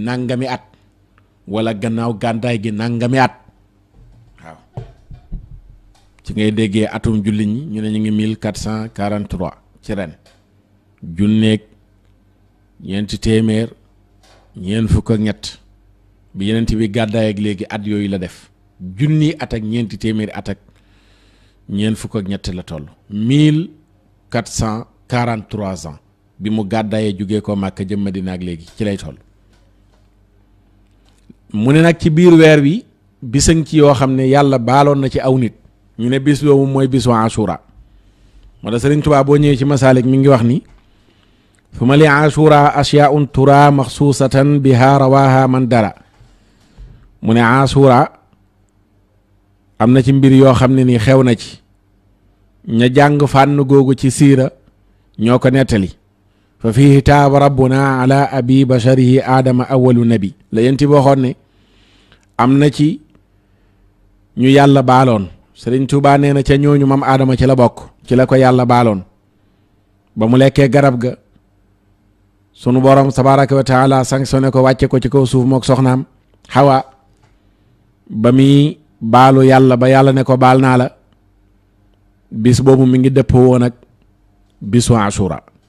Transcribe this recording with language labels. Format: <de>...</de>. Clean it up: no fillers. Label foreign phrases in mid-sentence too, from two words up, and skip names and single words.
<wo>nangami at wala gannaaw gàddaay gi nangami at waaw ci ngay déggee atum jullit ñi ñu ne ñu ngi 1443 ci ren junneeg ñeenti téeméer ñeent fukk ak ñett bi yenent bi gàddaay ak léegi at yooyu la def junni at ak ñeenti téeméeri at ak ñeent fukk ak ñett la toll 1443 ans bi mu gàddaayee jógee ko Màkka jëm Madina ak léegi ci lay toll mu ne nag ci biir weer wi bisaŋ ci yoo xam ne yàlla baaloon na ci aw nit ñu ne bis boobu mooy bisu Ashura moo tax Sëriñ Tuubaa boo ñëwee ci Masaalik mi ngi wax ni</wo> <ar>ثم لعاشوراء أشياء ترى مخصوصة بها رواها من درى</ar> <wo>mu ne Ashura am na ci mbir yoo xam ne ni xew na ci ña jàng fànn googu ci siira ñoo ko nettali fa fiihi</wo> <ar>تاب ربنا على أبي بشره آدم</ar> <wo>awalu nabi la yenti waxoon ne am na ci ñu yàlla baaloon Sëriñ Tuubaa nee na ca ñooñu mam aadama ci la bokk ci la ko yàlla baaloon ba mu lekkee garab ga sunu borom</wo> <ar>تبارك وتعالى</ar> <wo>sanctionné ko wàcce ko ci kaw suuf mook soxnaam Hawa ba muy baalu yàlla ba yàlla ne ko baal naa la bis boobu mi ngi dëppoo woon ak bisu Ashura</wo>